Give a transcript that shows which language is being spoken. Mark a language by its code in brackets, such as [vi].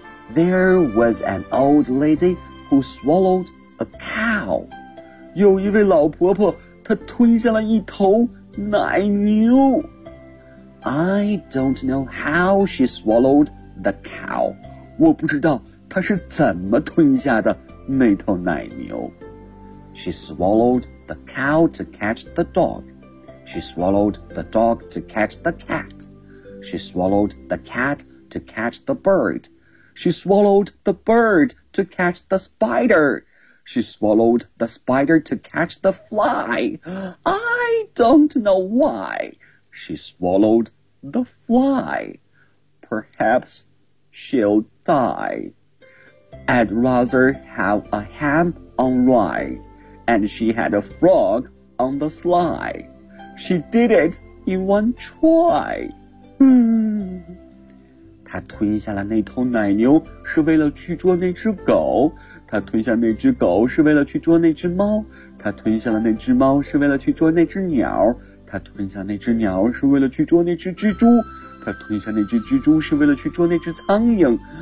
[en] There was an old lady who swallowed a cow. [zh] 有一位老婆婆，她吞下了一头奶牛。 [en] I don't know how she swallowed the cow. [zh] 我不知道她是怎么吞下的那头奶牛。 [en] She swallowed the cow to catch the dog. She swallowed the dog to catch the cat. She swallowed the cat to catch the bird. She swallowed the bird to catch the spider. She swallowed the spider to catch the fly. I don't know why she swallowed the fly. Perhaps she'll die. I'd rather have a ham on rye. And she had a frog on the sly. She did it in one try. [zh] 他吞下了那头奶牛是为了去捉那只狗，他吞下那只狗是为了去捉那只猫，他吞下了那只猫是为了去捉那只鸟，他吞下那只鸟是为了去捉那只蜘蛛，他吞下那只蜘蛛是为了去捉那只苍蝇。